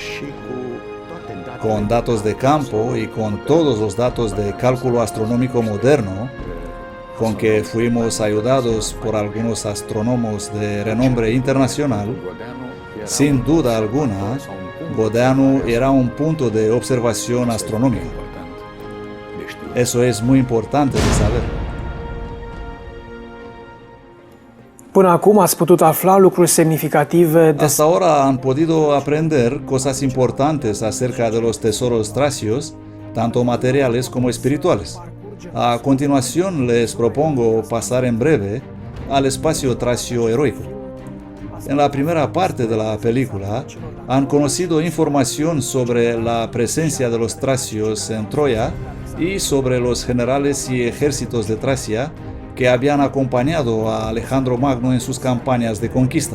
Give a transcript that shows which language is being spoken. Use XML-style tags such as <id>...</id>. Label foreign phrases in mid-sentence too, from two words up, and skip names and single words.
<es>con datos de campo y con todos los datos de cálculo astronómico moderno, con que fuimos ayudados por algunos astrónomos de renombre internacional, sin duda alguna, Godano era un punto de observación astronómica. Eso es muy importante de saber.</es> <ro>Până acum ați putut afla lucruri semnificative</ro> <es>Hasta ahora han podido aprender cosas importantes acerca de los tesoros tracios, tanto materiales como espirituales. A continuación les propongo pasar en breve al espacio tracio heroico. En la primera parte de la película han conocido información sobre la presencia de los tracios en Troya y sobre los generales y ejércitos de Tracia que habían acompañado a Alejandro Magno en sus campañas de conquista.</es>